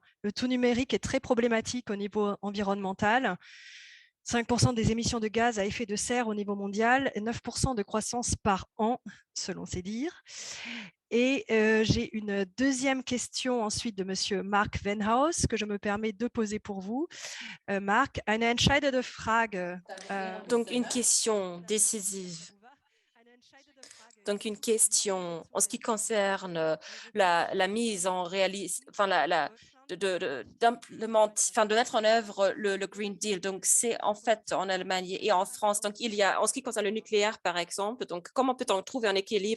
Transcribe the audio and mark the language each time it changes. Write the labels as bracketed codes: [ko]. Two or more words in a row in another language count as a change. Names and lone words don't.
[fr] Le tout numérique est très problématique au niveau environnemental. 5% des émissions de gaz à effet de serre au niveau mondial et 9% de croissance par an, selon ses dires. Et j'ai une deuxième question ensuite de Monsieur Mark Venhaus que je me permets de poser pour vous. [de] Mark, eine entscheidende Frage. [fr] Donc, une question décisive. Donc, une question en ce qui concerne la mise en réalisme, de mettre en œuvre le Green Deal. Donc, c'est en fait en Allemagne et en France. Donc, il y a, en ce qui concerne le nucléaire, par exemple, donc comment peut-on trouver un équilibre?